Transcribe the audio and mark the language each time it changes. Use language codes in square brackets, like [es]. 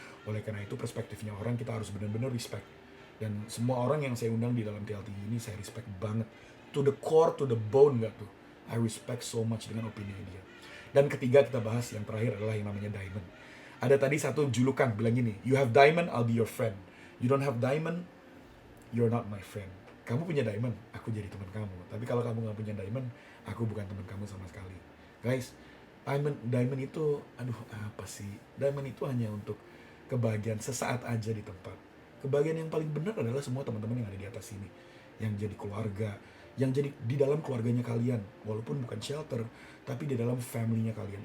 [id] Oleh karena itu, perspektifnya orang kita harus benar-benar respect. Dan semua orang yang saya undang di dalam TLT ini saya respect banget, [en] to the core, to the bone [id] gak tuh. [en] I respect so much [id] dengan opini dia. Dan ketiga kita bahas yang terakhir adalah yang namanya diamond. Ada tadi satu julukan bilang gini, [en] you have diamond, I'll be your friend. You don't have diamond, you're not my friend. [id] Kamu punya diamond, aku jadi teman kamu. Tapi kalau kamu gak punya diamond, aku bukan teman kamu sama sekali. Guys, diamond itu, aduh apa sih? Diamond itu hanya untuk kebahagiaan sesaat aja di tempat. Kebahagiaan yang paling benar adalah semua teman-teman yang ada di atas sini, yang jadi keluarga, yang jadi di dalam keluarganya kalian, walaupun bukan shelter, tapi di dalam family-nya kalian.